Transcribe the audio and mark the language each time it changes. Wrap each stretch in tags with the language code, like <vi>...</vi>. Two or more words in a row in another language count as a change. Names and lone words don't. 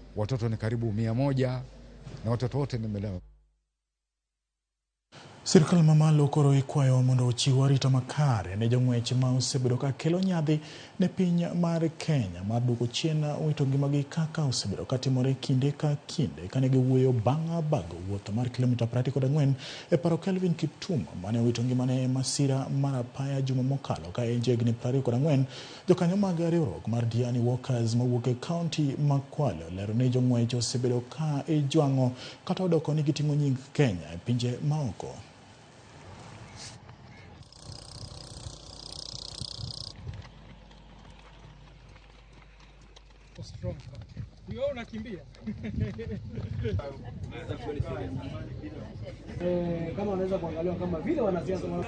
<sw>watoto ni karibu 100 na watoto wote nimelewa.</sw> <luo>Sirkal mamalo koro ikwayo mondo ochiw arita makare ne jong'wech ma osebedo ka kelo nyadhi ne piny mar Kenya mar duoko chien wito ngimagi kaka osebedo katimore kinde ka kinde kane giwuoyo bang' bago wuoth mar kilomita 24 e paro Kelvin Kiptum mane owito ngimane masira mar apaya juma mokalo ka en jegni 24. Jokanyo mag riwruok mar Dwani Workers mawuok e kaunti ma Kwale olero ni jong'wech osebedo ka ijwang'o kata odoko ni giting'o nying Kenya e pinje maoko.</luo> <sw>Kama unaweza kuangalia kama vile wanasiasa</sw>